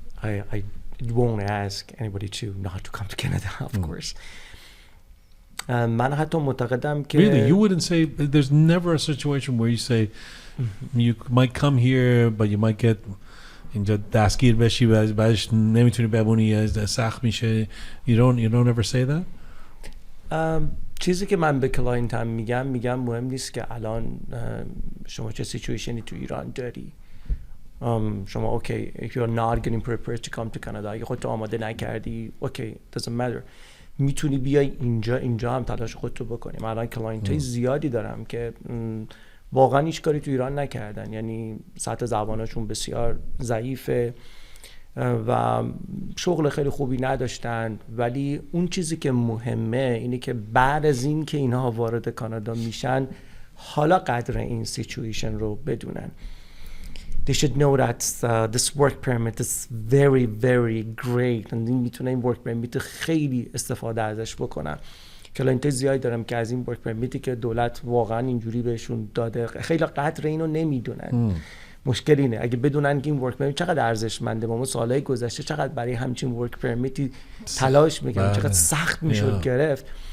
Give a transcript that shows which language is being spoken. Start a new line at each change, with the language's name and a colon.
English: I won't ask anybody to not to come to Canada, of course.
Persian: من حتی معتقدم که
English: Really, you wouldn't say there's never a situation where you say you might come here but you might get
Persian: اینجا دستگیر بشی و بعدش نمیتونی بمونی سخت میشه.
English: You don't ever say that?
Persian: چیزی که من به کلاینتم میگم مهم نیست که الان شما چه سیچویشنی تو ایران داری. شما اوکی
English: if you're not getting prepared to come to Canada
Persian: اگه خودتو آماده نکردی اوکی
English: doesn't matter
Persian: میتونی بیای اینجا هم تلاش خودتو بکنی. من الان کلاینتای زیادی دارم که واقعا هیچ کاری تو ایران نکردن، یعنی سطح زبانشون بسیار ضعیفه و شغل خیلی خوبی نداشتن، ولی اون چیزی که مهمه اینه که بعد از این که اینها وارد کانادا میشن حالا قدر این سیچویشن رو بدونن.
English: They should know that this work permit is very very great and
Persian: میتونه این work permit خیلی استفاده ازش بکنن. کلاینت زیادی دارم که از این work permitی که دولت واقعا اینجوری بهشون داده خیلی قدر اینو نمیدونن. مشکل اینه اگه بدونن که این work permit چقدر ارزشمنده، ما سالهای گذشته چقدر برای همچین work permitی تلاش میکنیم، چقدر سخت میشد گرفت.